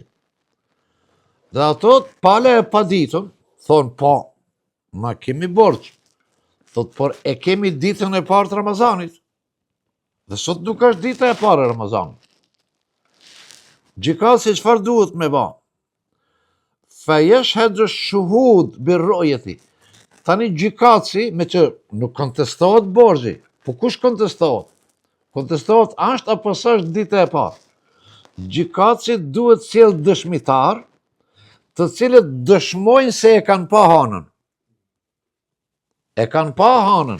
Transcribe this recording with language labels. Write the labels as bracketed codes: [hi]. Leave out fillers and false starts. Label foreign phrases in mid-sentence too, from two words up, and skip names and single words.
[sq] Dhe ato pale e pa ditën, thonë po, ma kemi borxh. Thot, por e kemi ditën e parë të Ramazanit. Dhe sot nuk është dita e parë e Ramazanit. Gjykatësi çfarë duhet me ba? [ar] فيشهد الشهود بالرؤية. [sq] Tani gjykatësi, me që nuk kontestohet borxhi, po kush kontestohet? Kontestohet është apo s'është dita e parë. Gjykatësi duhet sjell dëshmitar, të cilët dëshmojnë se e kanë pa hanën. E kanë pa hanën.